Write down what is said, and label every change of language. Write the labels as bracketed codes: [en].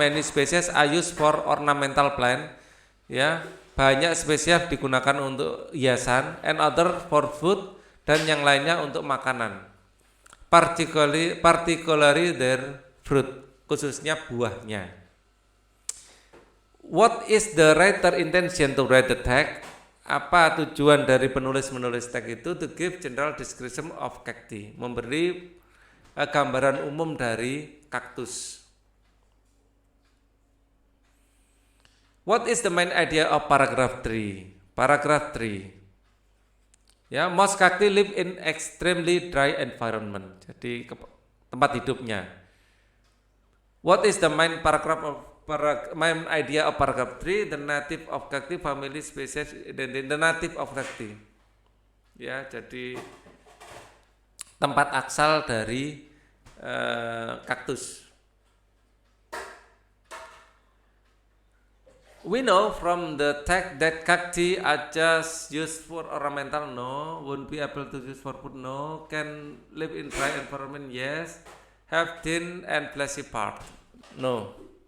[en] Many species are used for ornamental plant, [id] ya, banyak spesies digunakan untuk hiasan, [en] and other for food, [id] dan yang lainnya untuk makanan. [en] Particularly their fruit, [id] khususnya buahnya. [en] What is the writer intention to write the text? [id] Apa tujuan dari penulis menulis teks itu? [en] To give general description of cacti, [id] memberi gambaran umum dari kaktus. [en] What is the main idea of paragraph 3? Paragraph 3. Ya, most cacti live in extremely dry environment. [id] Jadi tempat hidupnya. [en] What is the main main idea of paragraph 3? The native of cacti, family, species, the native of cacti. [id] Ya, jadi tempat asal dari kaktus. [en] We know from the text that cacti are just used for ornamental. No. Won't be able to use for food. No. Can live in dry environment. Yes. Have thin and fleshy part. No.